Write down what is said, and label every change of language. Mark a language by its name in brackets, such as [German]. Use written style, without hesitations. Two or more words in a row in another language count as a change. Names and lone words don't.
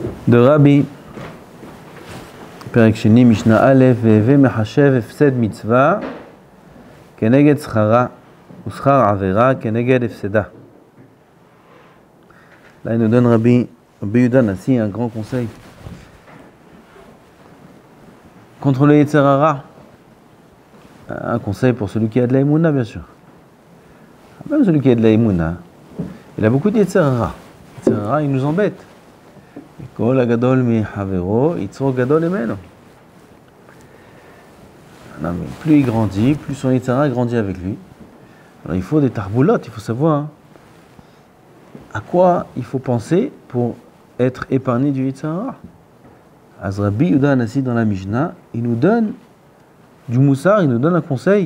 [Hebrew] דרבי, פרק שני, משנה א, והוי מחשב הפסד מצוה, כנגד שכרה, ou שכר עבירה, כנגד הפסדה. [French] Là, il nous donne Rabbi Yehuda Nassi un grand conseil. Contre le [Hebrew] יצר הרע. [French] Un conseil pour celui qui a de la Emouna, bien sûr. Même celui qui a de la Emouna, il a beaucoup de [Hebrew] יצר הרע. יצר הרע, [French] il nous embête. [Hebrew] כל הגדול מחברו, יצרו גדול ממנו. [French] Non, mais plus il grandit, plus son [Hebrew] יצר הרע [French] grandit avec lui. Alors il faut des tarboulottes, il faut savoir à quoi il faut penser pour être épargné du [Hebrew] יצר הרע. [French] Rabbi Yehuda Nassi dans la Mishnah, il nous donne du moussard, il nous donne un conseil.